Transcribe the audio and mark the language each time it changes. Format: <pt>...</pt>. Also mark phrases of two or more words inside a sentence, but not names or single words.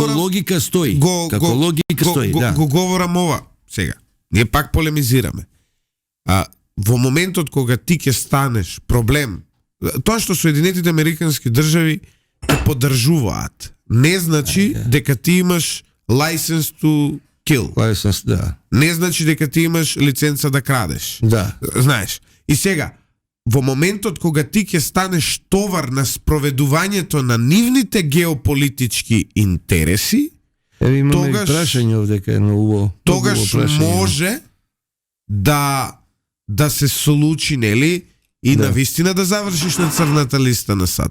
<mk>Како логика стои. Го говорам ова сега. Ние пак полемизираме. Во моментот кога ти ќе станеш проблем, тоа што Соединетите американски држави те поддржуваат, не значи дека ти имаш</mk> <en>license to kill.</en> <mk>License, да. Не значи дека ти имаш лиценца да крадеш. Да. Знаеш. И сега, во моментот кога ти ќе станеш товар на спроведувањето на нивните геополитички интереси, тогаш прашање овдека е ново. Тогаш може да се случи, нели, и на вистина да завршиш на црната листа на САД.</mk>